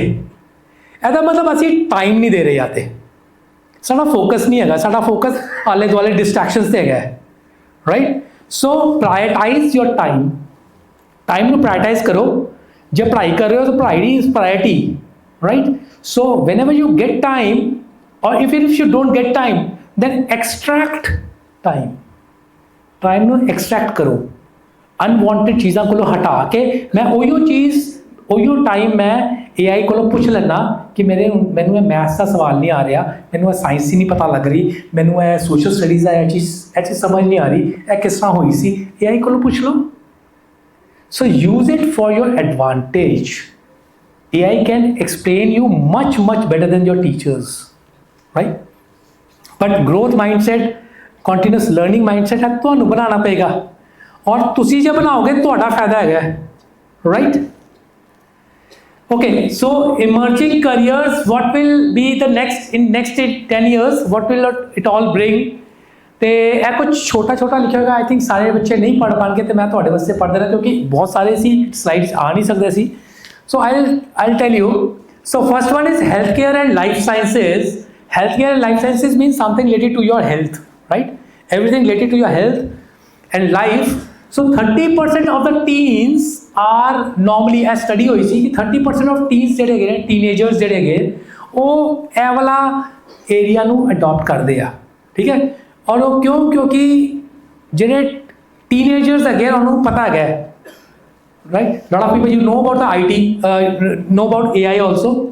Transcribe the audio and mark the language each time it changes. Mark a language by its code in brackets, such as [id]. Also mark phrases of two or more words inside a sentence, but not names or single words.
[pa] ਇਹਦਾ ਮਤਲਬ ਅਸੀਂ ਟਾਈਮ ਨਹੀਂ ਦੇ ਰਹੇ, ਜਾਂ ਤੇ ਸਾਡਾ ਫੋਕਸ ਨਹੀਂ ਹੈਗਾ, ਸਾਡਾ ਫੋਕਸ ਆਲੇ ਦੁਆਲੇ ਡਿਸਟਰੈਕਸ਼ਨਸ ਤੇ ਹੈਗਾ, ਰਾਈਟ। ਸੋ [en] prioritize your time [pa] ਨੂੰ ਪ੍ਰਾਇਰਟਾਈਜ਼ ਕਰੋ। ਜੇ ਪੜ੍ਹਾਈ ਕਰ ਰਹੇ ਹੋ ਤਾਂ ਪੜ੍ਹਾਈ ਦੀ [en] is priority, [pa] ਰਾਈਟ। [en] ਸੋ whenever you get time, or even if you don't get time, then extract time ਨੂੰ extract ਕਰੋ। [pa] ਅਨਵਾਂਟਡ ਚੀਜ਼ਾਂ ਕੋਲੋਂ ਹਟਾ ਕੇ ਮੈਂ ਉਹੀਓ ਟਾਈਮ ਮੈਂ AI ਕੋਲੋਂ ਪੁੱਛ ਲੈਣਾ ਕਿ ਮੈਨੂੰ ਇਹ ਮੈਥਸ ਦਾ ਸਵਾਲ ਨਹੀਂ ਆ ਰਿਹਾ, ਮੈਨੂੰ ਇਹ ਸਾਇੰਸ ਹੀ ਨਹੀਂ ਪਤਾ ਲੱਗ ਰਹੀ, ਮੈਨੂੰ ਇਹ [en] social studies [pa] ਦਾ ਇਹ ਚੀਜ਼ ਸਮਝ ਨਹੀਂ ਆ ਰਹੀ, ਇਹ ਕਿਸ ਤਰ੍ਹਾਂ ਹੋਈ ਸੀ, AI ਕੋਲੋਂ ਪੁੱਛ ਲਓ। [en] So use it for your advantage. AI can explain you much better than your teachers, right? But growth mindset, continuous learning mindset [pa] ਹੈ ਤੁਹਾਨੂੰ ਬਣਾਉਣਾ ਪਏਗਾ, ਔਰ ਤੁਸੀਂ ਜੇ ਬਣਾਓਗੇ ਤੁਹਾਡਾ ਫਾਇਦਾ ਹੈਗਾ, [en] right? Okay, so emerging careers, what will be the next 10 years, what will it all bring? [pa] ਤੇ ਇਹ ਕੁਝ ਛੋਟਾ ਛੋਟਾ ਲਿਖਿਆ ਹੋਇਆ, [en] I think [pa] ਸਾਰੇ ਬੱਚੇ ਨਹੀਂ ਪੜ੍ਹ ਪਾਣਗੇ ਤੇ ਮੈਂ ਤੁਹਾਡੇ ਵਾਸਤੇ ਪੜ੍ਹ ਦੇਣਾ ਕਿਉਂਕਿ ਬਹੁਤ ਸਾਰੇ ਸੀ ਸਲਾਈਡਸ ਆ ਨਹੀਂ ਸਕਦੇ ਸੀ। [en] ਸੋ I'll tell you. So first one is healthcare and life sciences. Healthcare and life sciences means something related to your health, right? Everything related to your health and life. So 30% of the teens are normally, as study [pa] ਹੋਈ ਸੀ ਕਿ [en] 30% of teens [pa] ਜਿਹੜੇ ਹੈਗੇ ਨੇ, teenagers ਜਿਹੜੇ ਹੈਗੇ, ਉਹ ਇਹ ਵਾਲਾ ਏਰੀਆ ਨੂੰ ਅਡਾਪਟ ਕਰਦੇ ਆ, ਠੀਕ ਹੈ। ਔਰ ਉਹ ਕਿਉਂ? ਕਿਉਂਕਿ ਜਿਹੜੇ ਟੀਨੇਜਰਸ ਹੈਗੇ ਉਹਨੂੰ ਪਤਾ ਹੈਗਾ, [en] right, lot of people you know about the IT, no about AI also.